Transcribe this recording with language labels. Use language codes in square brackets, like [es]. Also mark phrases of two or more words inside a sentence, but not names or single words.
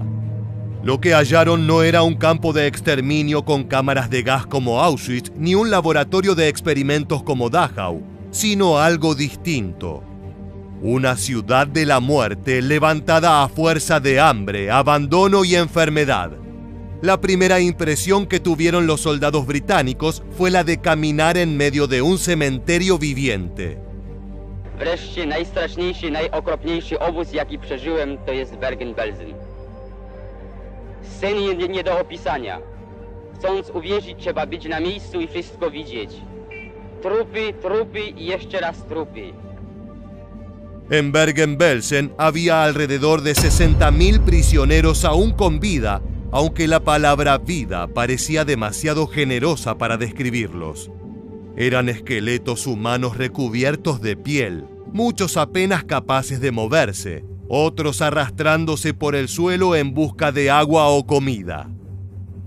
[es] Lo que hallaron no era un campo de exterminio con cámaras de gas como Auschwitz, ni un laboratorio de experimentos como Dachau, sino algo distinto. Una ciudad de la muerte levantada a fuerza de hambre, abandono y enfermedad. La primera impresión que tuvieron los soldados británicos fue la de caminar en medio de un cementerio viviente. [pl] Wreszcie najstraszniejszy, najokropniejszy obóz, jaki przeżyłem, to jest Bergen-Belsen. Sceny nie do opisania. Chcąc uwierzyć, trzeba być na miejscu i wszystko widzieć. Trupy, trupy i jeszcze raz trupy. [es] En Bergen-Belsen había alrededor de 60.000 prisioneros aún con vida, aunque la palabra vida parecía demasiado generosa para describirlos. Eran esqueletos humanos recubiertos de piel, muchos apenas capaces de moverse, otros arrastrándose por el suelo en busca de agua o comida.